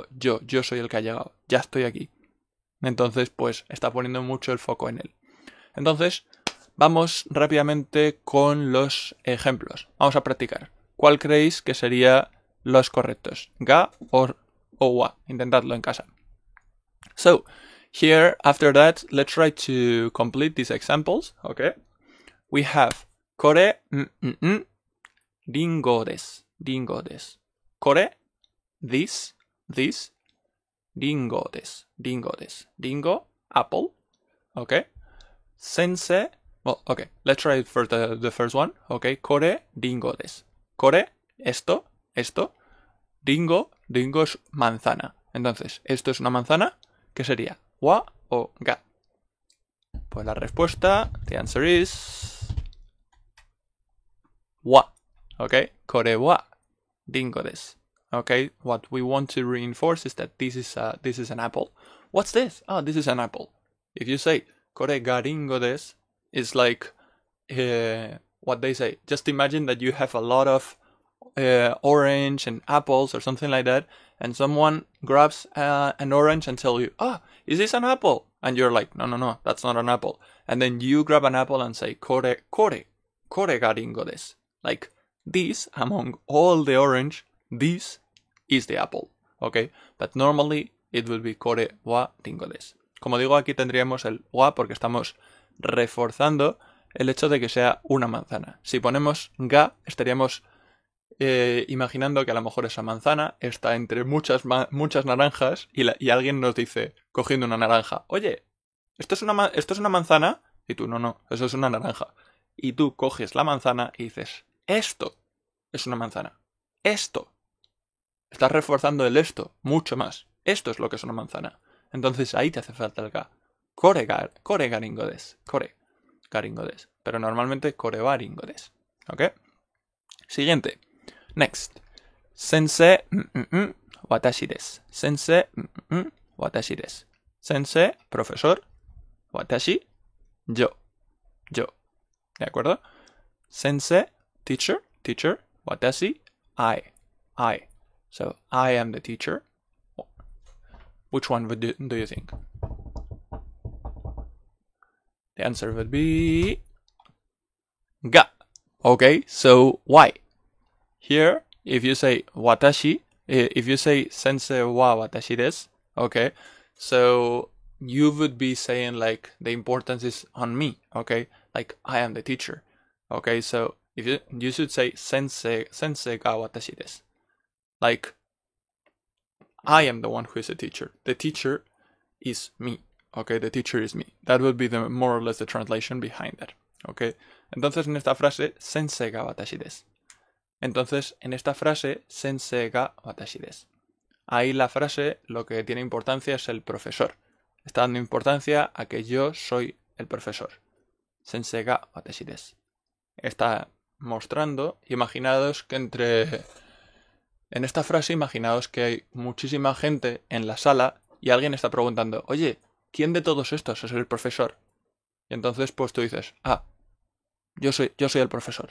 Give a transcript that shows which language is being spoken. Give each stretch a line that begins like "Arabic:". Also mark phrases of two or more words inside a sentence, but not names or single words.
Spanish: Yo soy el que ha llegado. Ya estoy aquí. Entonces, pues está poniendo mucho el foco en él. Entonces, vamos rápidamente con los ejemplos. Vamos a practicar. ¿Cuál creéis que serían los correctos? ¿Ga o wa? Intentadlo en casa.
English: So, here, after that, let's try to complete these examples, okay? We have
Japanese: これ、りんごです. Kore, this, りんごです.
English: Ringo, apple, okay? Sensei, well, okay, let's try first the first one, okay?
Japanese: これ、りんごです。これ,
Spanish: esto. Ringo es manzana. Entonces, esto es una manzana. ¿Qué sería? ¿Wa o ga? Pues la respuesta,
English: the answer is wa.
Japanese: Okay, これはりんごです.
English: Okay, what we want to reinforce is that this is an apple. What's this? Oh, this is an apple. If you say
Japanese: これがりんごです,
English: it's like what they say. Just imagine that you have a lot of orange and apples or something like that, and someone grabs an orange and tells you, is this an apple? And you're like, no, that's not an apple. And then you grab an apple and say,
Japanese: これがりんごです.
English: Like, this, among all the orange, this is the apple. Okay? But normally it will be
Japanese: これはりんごです.
Spanish: Como digo, aquí tendríamos el wa porque estamos reforzando el hecho de que sea una manzana. Si ponemos ga, estaríamos imaginando que a lo mejor esa manzana está entre muchas naranjas y alguien nos dice, cogiendo una naranja, oye, ¿esto es una manzana? Y tú, no, eso es una naranja. Y tú coges la manzana y dices, esto es una manzana. Esto. Estás reforzando el esto mucho más. Esto es lo que es una manzana. Entonces ahí te hace falta el ga.
Japanese: これがりんごです。これがりんごです.
Spanish: Pero normalmente
Japanese: これはりんごです.
Spanish: ¿Ok? Siguiente. Next.
Japanese: 先生、私です。先生、私です.
Spanish: Sensei, profesor. Watashi, yo. ¿De acuerdo?
English: Sensei, teacher. Watashi, I. So, I am the teacher. Which one do you think? The answer would be ga. Okay, so why? Here, if you say watashi, if you say
Japanese: 先生は私です,
English: okay, so you would be saying like the importance is on me, okay, like I am the teacher, okay, so if you should say
Japanese: 先生が私です,
English: like I am the one who is the teacher. The teacher is me, okay, the teacher is me. That would be the more or less the translation behind that, okay.
Spanish: Entonces en esta frase
Japanese: 先生が私です.
Spanish: Entonces, en esta frase,
Japanese: 先生が私です.
Spanish: Ahí la frase lo que tiene importancia es el profesor. Está dando importancia a que yo soy el profesor.
Japanese: 先生が私です.
Spanish: Está mostrando, imaginaos que en esta frase, imaginaos que hay muchísima gente en la sala y alguien está preguntando, oye, ¿quién de todos estos es el profesor? Y entonces pues tú dices, yo soy el profesor.